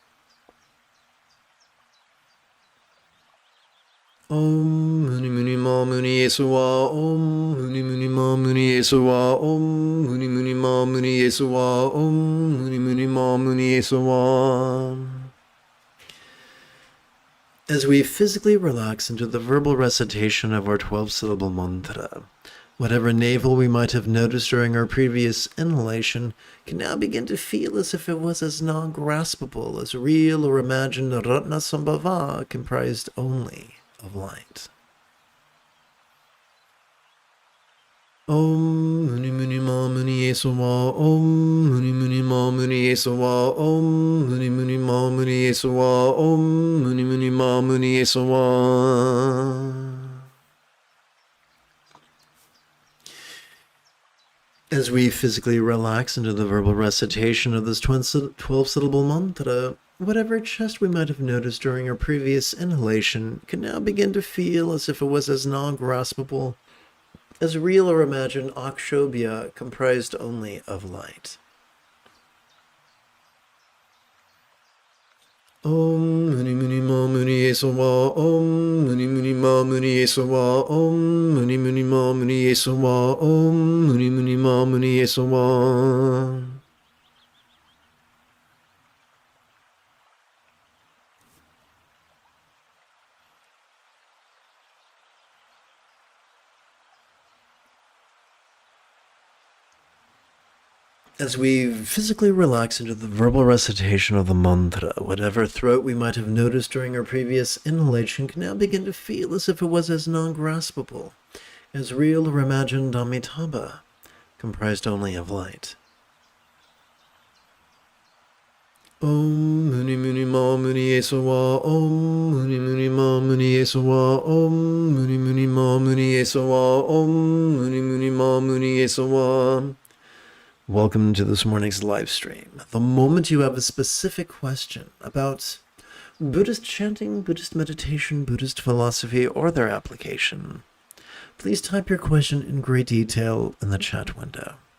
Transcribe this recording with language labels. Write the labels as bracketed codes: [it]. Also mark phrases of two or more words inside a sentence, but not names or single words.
[sa] Om Muni Muni Ma Muni Yesuwa, Om Muni Muni Ma Muni Yesuwa, Om Muni Muni Ma Muni Yesuwa, Om Muni Muni Ma Muni Yesuwa. [en] As we physically relax into the verbal recitation of our 12-syllable mantra, whatever navel we might have noticed during our previous inhalation can now begin to feel as if it was as non-graspable as real or imagined Ratna Sambhava comprised only of light. [sa] Om Muni Muni Ma Muni Yesuwa, Om Muni Muni Ma Muni Yesuwa, Om Muni Muni Ma Muni Yesuwa, Om Muni Muni Ma Muni Yesuwa. [en] As we physically relax into the verbal recitation of this 12-syllable mantra, whatever chest we might have noticed during our previous inhalation can now begin to feel as if it was as non-graspable as real or imagined Akshobhya comprised only of light. [sa] Om Muni Muni Ma Muni Yesuwa, Om Muni Muni Ma Muni Yesuwa, Om Muni Muni Ma Muni Yesuwa, Om Muni Muni Ma Muni Yesuwa. [en] As we physically relax into the verbal recitation of the mantra, whatever throat we might have noticed during our previous inhalation can now begin to feel as if it was as non-graspable as real or imagined Amitabha, comprised only of light. [sa] Om Muni Muni Ma Muni Yesuwa, Om Muni Muni Ma Muni Yesuwa, Om Muni Muni Ma Muni Yesuwa, Om Muni Muni Ma Muni Yesuwa. [en] Welcome to this morning's live stream. The moment you have a specific question about Buddhist chanting, Buddhist meditation, Buddhist philosophy, or their application, please type your question in great detail in the chat window.